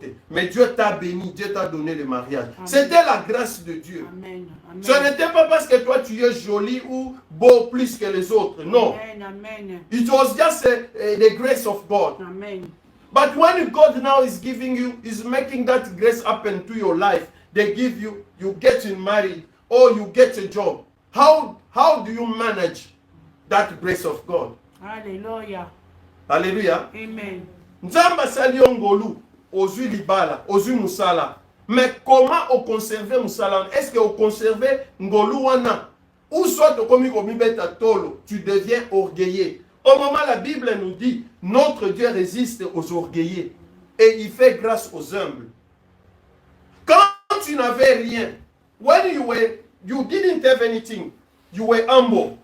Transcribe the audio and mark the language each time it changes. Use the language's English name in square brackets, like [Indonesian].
[French] Mais Dieu t'a béni, Dieu t'a donné le mariage. C'était la grâce de Dieu. Amen. Amen. Ce n'était pas parce que toi tu es joli ou beau plus que les autres. Non. Amen. Amen. [English] It was just the grace of God. Amen. But when God now is giving you, is making that grace happen to your life, they give you, you get married or you get a job. How do you manage that grace of God? Hallelujah. Hallelujah. Amen. [Lingala] Nzamba sali ngolu, ozui libala, ozui musala. [French] Mais comment on conserve musala? Est-ce que on conserve [Lingala] ngolu wana? [French] Ou soit comme [Lingala] beta tolo, [French] tu deviens orgueilleux. Au moment la Bible nous dit, notre Dieu résiste aux orgueilleux et il fait grâce aux humbles. Quand tu n'avais rien, [English] when you didn't have anything, you were humble.